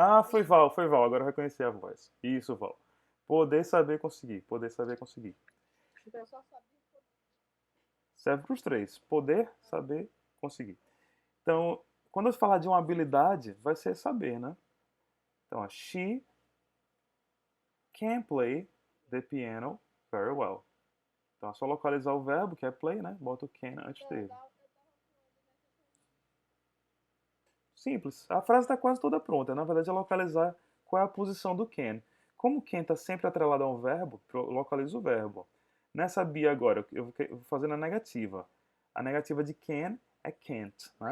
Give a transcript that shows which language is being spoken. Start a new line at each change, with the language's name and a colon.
Portuguese: Foi Val, foi Val, agora eu reconheci a voz. Isso, Val. Poder, saber, conseguir. Poder, saber, conseguir. Então, eu só sabia poder. Serve para os três. Poder, saber, conseguir. Então, quando eu falar de uma habilidade, vai ser saber, né?
English: Então, she can play the piano very well.
Portuguese: Então é só localizar o verbo, que é play, né? Bota o can antes Então, eu dele. tava falando nessa. Simples. A frase está quase toda pronta. Na verdade, é localizar qual é a posição do can. Como o can está sempre atrelado a um verbo, localiza o verbo. Nessa be agora, eu vou fazer na negativa. A negativa de can é can't, né?